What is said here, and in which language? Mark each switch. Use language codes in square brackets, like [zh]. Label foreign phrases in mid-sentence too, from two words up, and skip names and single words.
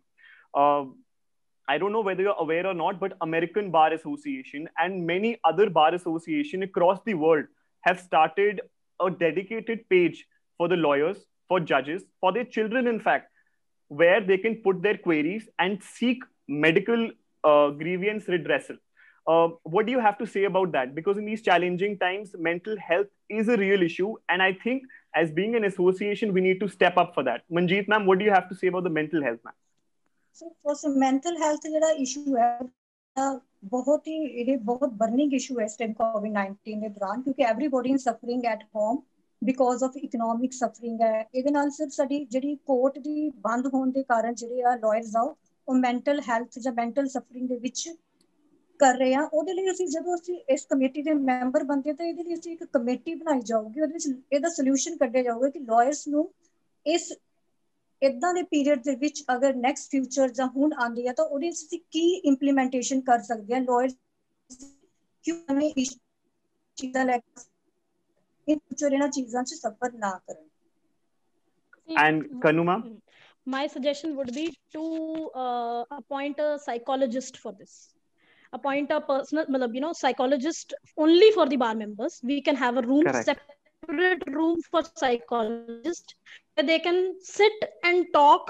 [en] Uh, I don't know whether you're aware or not, but American Bar Association and many other bar associations across the world have started a dedicated page for the lawyers, for judges, for their children, in fact, where they can put their queries and seek medical grievance redressal. What do you have to say about that? Because in these challenging times, mental health is a real issue. And I think as being an association, we need to step up for that. Manjeet ma'am, what do you have to say about the mental health, ma'am? So for mental health [pa] ਜਿਹੜਾ issue ਹੈ ਬਹੁਤ ਹੀ ਇਹ ਬਹੁਤ ਬਰਨਿੰਗ ਇਸ਼ੂ ਹੈ ਇਸ ਟਾਈਮ COVID-19 ਦੇ ਦੌਰਾਨ ਕਿਉਂਕਿ [en] everybody is suffering at home because of economic suffering [pa] ਹੈ ਇਹਦੇ ਨਾਲ ਸਿਰਫ ਸਾਡੀ ਜਿਹੜੀ ਕੋਰਟ ਦੀ ਬੰਦ ਹੋਣ ਦੇ ਕਾਰਨ ਜਿਹੜੇ ਆ ਲਾਇਰਸ ਆ ਉਹ [en] mental health [pa] ਜਾਂ [en] mental suffering [pa] ਦੇ ਵਿੱਚ ਕਰ ਰਹੇ ਆ ਉਹਦੇ ਲਈ ਅਸੀਂ ਜਦੋਂ ਅਸੀਂ ਇਸ ਕਮੇਟੀ ਦੇ ਮੈਂਬਰ ਬਣਦੇ ਤਾਂ ਇਹਦੇ ਲਈ ਅਸੀਂ ਇੱਕ ਕਮੇਟੀ ਬਣਾਈ ਜਾਊਗੀ ਉਹਦੇ ਵਿੱਚ ਇਹਦਾ ਸੋਲੂਸ਼ਨ ਕੱਢਿਆ ਜਾਊਗਾ ਕਿ ਲਾਇਰਸ ਨੂੰ ਇਸ ਇਦਾਂ ਦੇ ਪੀਰੀਅਡ ਦੇ ਵਿੱਚ ਅਗਰ [en] next future [pa] ਜਾਂ ਹੁਣ ਆਉਂਦੀ ਹੈ ਤਾਂ ਉਹਦੇ ਵਿੱਚ ਅਸੀਂ ਕੀ ਇੰਪਲੀਮੈਂਟੇਸ਼ਨ ਕਰ ਸਕਦੇ ਹਾਂ ਲਾਇਰਸ ਕਿਉਂ ਇਹ ਚੀਜ਼ਾਂ ਲੈ ਕੇ [en] in future [pa] ਇਹਨਾਂ ਚੀਜ਼ਾਂ 'ਚ ਸਫਰ ਨਾ ਕਰਨ. [en] And Kanuma? My suggestion would be to appoint a psychologist for this. Appoint a personal, psychologist only for the bar members. We can have a room, separate room for psychologists where they can sit and talk.